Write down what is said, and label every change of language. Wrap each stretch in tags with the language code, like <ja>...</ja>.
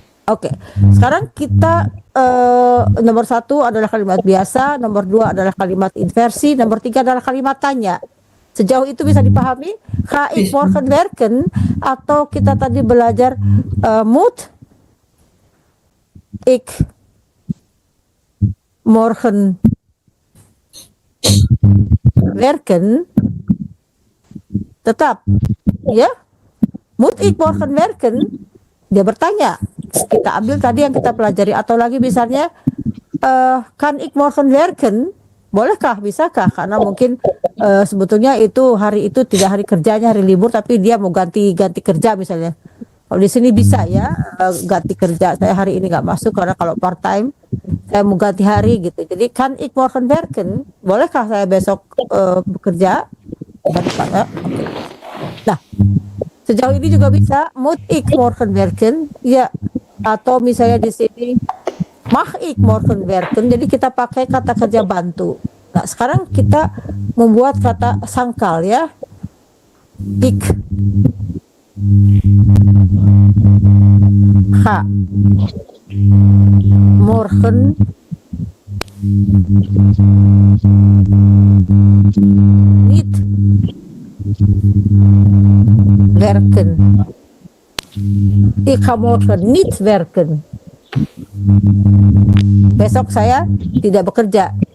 <id>Oke, sekarang kita nomor 1 adalah kalimat biasa, nomor 2 adalah kalimat inversi, nomor 3 adalah kalimat tanya. Sejauh itu bisa dipahami?</id> <nl>Ga ik morgen werken,</nl> <id>atau kita tadi belajar</id> <nl>moet ik morgen werken,</nl> <id>tetap ya,</id> <nl>moet ik morgen werken,</nl> <id>dia bertanya. Kita ambil tadi yang kita pelajari, atau lagi misalnya</id> <nl>kan ik morgen werken,</nl> <id>bolehkah, bisakah? Karena mungkin sebetulnya itu hari itu tidak hari kerjanya, hari libur, tapi dia mau ganti kerja misalnya. Kalau di sini bisa ya, ganti kerja, saya hari ini nggak masuk karena kalau part time saya mau ganti hari gitu. Jadi</id> <nl>kan ik morgen werken,</nl> <id>bolehkah saya besok bekerja? Okay. Nah, sejauh ini juga bisa</id> <nl>moet ik morgen werken,</nl> <id>ya. Atau misalnya di sini</id> <nl>mag ik morgen werken,</nl> <id>jadi kita pakai kata kerja bantu. Nah, sekarang kita membuat kata sangkal ya.</id> <nl>Ik ga morgen niet werken. Ik ga morgen niet werken.</nl> <id>Besok saya tidak bekerja.</id>